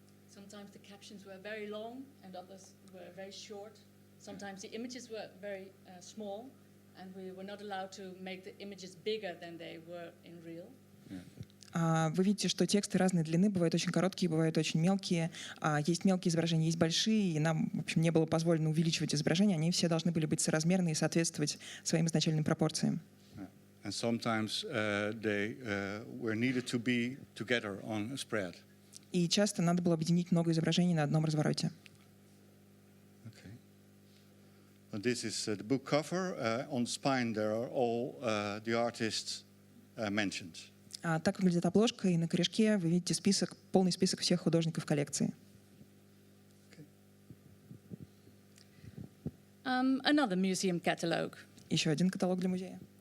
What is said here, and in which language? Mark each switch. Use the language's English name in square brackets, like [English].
[English] Sometimes the captions were very long and others were very short. Sometimes the images were very small and we were not allowed to make the images bigger than they were in real. [Russian] Вы видите, что тексты разной длины, бывают очень короткие, бывают очень мелкие. Есть мелкие изображения, есть большие, и нам, в общем, не было позволено увеличивать изображения. Они все должны были быть соразмерны и соответствовать своим изначальным пропорциям. [English] And sometimes they were needed to be together on a spread. [Russian] И часто надо было объединить много изображений на одном развороте. [English] Okay. And this is the book cover. On the spine there are all the artists mentioned. [Russian] Так выглядит обложка, и на корешке вы видите список, полный список всех художников коллекции. [English] Another museum catalogue. [Russian] Еще один каталог для музея.